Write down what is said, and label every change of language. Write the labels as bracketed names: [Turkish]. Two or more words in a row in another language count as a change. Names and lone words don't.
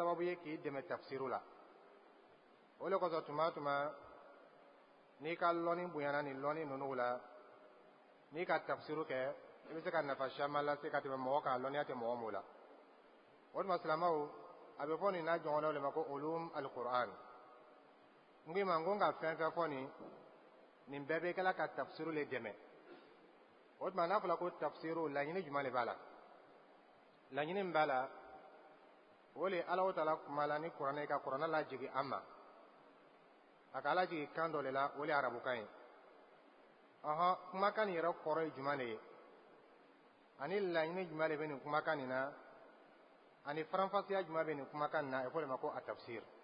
[Bambara] sababu ye k'i dɛmɛ tafsiru la o le kosɔn tuma o tuma n'i ka lɔnni bonyana ni lɔnni ninnu la n'i ka tafsiru kɛ i bɛ se ka nafa caman lase ka tɛmɛ mɔgɔ kan lɔnniya tɛ mɔgɔ min la o tuma silamɛw a bɛ fɔ nin n'a ɲɔgɔnnaw de ma ko [Arabic] علوم القرآن [Bambara] n ko i ma n ko n ka fɛn fɛn fɔ nin bɛɛ bɛ kɛla ka tafsiru le dɛmɛ o tuma n'a fɔra ko tafsiru laɲini jumɛn de b'a la laɲini min b'a la o le Alahu Taala kuma la ni kuranɛ ka kuranɛ lajigi an ma a ka lajigi kan dɔ de la o le ye arabukan ye kumakan nin yɛrɛ kɔrɔ ye jumɛn de ye ani laɲini jumɛn de bɛ nin kumakan nin na ani faranfasiya jumɛn bɛ nin kumakan nin na a bɛ fɔ o de ma ko a tafsir